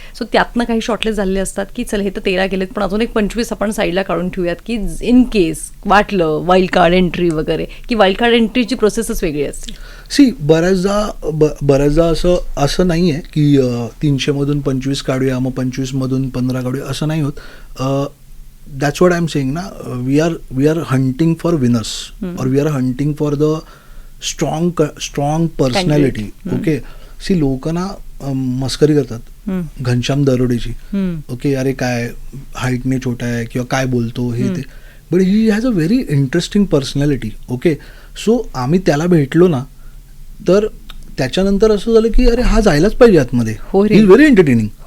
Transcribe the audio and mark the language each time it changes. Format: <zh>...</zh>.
<mr>So त्यातनं काही shortlist झालेले असतात की चल हे तर 13 गेलेत, पण अजून एक 25 आपण साईडला काढून ठेवूयात की इन केस वाटलं वाईल्ड कार्ड एंट्री वगैरे, की वाईल्ड कार्ड एंट्रीची प्रोसेसच वेगळी असते. सी बऱ्याचदा असं नाही आहे की 300मधून 25 काढूया, मग 25मधून 15 काढूया, असं नाही होत.</mr> <en>That's what I am saying ना, we are hunting for winners, और we are hunting for the strong personality.</en> <mr>Okay, C लोक ना मस्करी करतात घनश्याम दरोडेची. ओके, अरे काय हाईटने छोटा आहे किंवा काय बोलतो हे ते,</mr> <en>But he has a very interesting personality.</en> <mr>Okay, so आम्ही त्याला भेटलो ना, तर त्याच्यानंतर असं झालं की अरे हा जायलाच पाहिजे आतमध्ये.</mr> <en>He is very entertaining.</en>